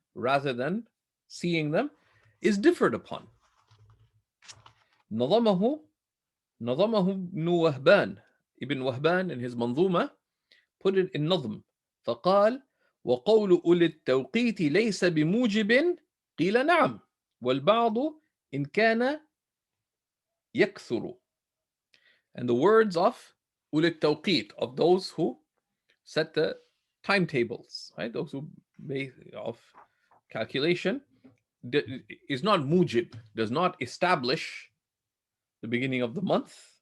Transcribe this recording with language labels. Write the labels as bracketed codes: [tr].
[en] rather than seeing them, is differed upon. [ar] نظمه ابن وهبان [en] in his [ar] منظومة [en] put it in [ar] نظم فقال وقول أولي التوقيت ليس بموجب قيل نعم والبعض إن كان يكثر [en] And the words of ulit tawqit, of those who set the timetables, right? Those who of calculation, is not mujib, does not establish the beginning of the month.